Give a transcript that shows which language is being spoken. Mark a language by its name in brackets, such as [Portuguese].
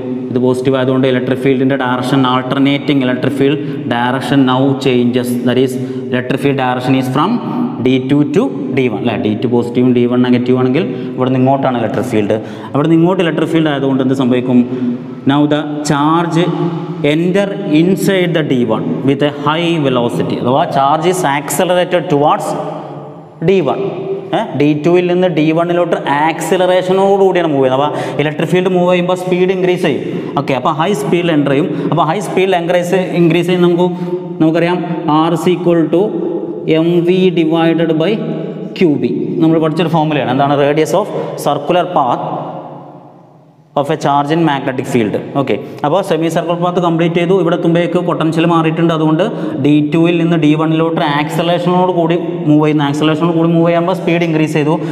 [Malayalam] ഇത് പോസിറ്റീവ് ആയതുകൊണ്ട് electric ഫീൽഡിൻ്റെ direction, alternating electric field direction now changes. [English] That is electric field direction is from D2 to D1 അല്ലേ? [Malayalam] D2 പോസിറ്റീവും D1 negative ആണെങ്കിൽ ഇവിടെ നിന്ന് ഇങ്ങോട്ടാണ് ഇലക്ട്രിക് ഫീൽഡ്. അവിടെ നിന്ന് ഇങ്ങോട്ട് ഇലക്ട്രിക് ഫീൽഡ് ആയതുകൊണ്ട് എന്ത് സംഭവിക്കും? [English] Now the charge enter inside the D1 with a high velocity. അഥവാ charge is accelerated towards D1. [Malayalam] D2 നിന്ന് D1 ആക്സിലറേഷനോടുകൂടിയാണ് മൂവ് ചെയ്യുന്നത്. അപ്പോൾ ഇലക്ട്രിക് ഫീൽഡ് മൂവ് ചെയ്യുമ്പോൾ സ്പീഡ് ഇൻക്രീസ് ചെയ്യും. ഓക്കെ, അപ്പോൾ ഹൈ സ്പീഡിൽ എൻ്റർ ചെയ്യും. അപ്പോൾ ഹൈ സ്പീഡിൽ ഇൻക്രീസ് ചെയ്യും. [English] നമുക്കറിയാം R is equal to mv divided by qb. [Malayalam] നമ്മൾ പഠിച്ചൊരു ഫോർമുലയാണ്. എന്താണ്? [English] Radius of circular path of a charge in magnetic field. [Malayalam] Okay, അപ്പോൾ സെമി സർക്കുലർ പാത്ത് കംപ്ലീറ്റ് ചെയ്തു. ഇവിടെ തുമ്പേക്ക് പൊട്ടൻഷ്യൽ മാറിയിട്ടുണ്ട്. അതുകൊണ്ട് D2 നിന്ന് D1 ആക്സലേഷനോട് കൂടി മൂവ് ചെയ്യുമ്പോൾ സ്പീഡ് ഇൻക്രീസ് ചെയ്തു.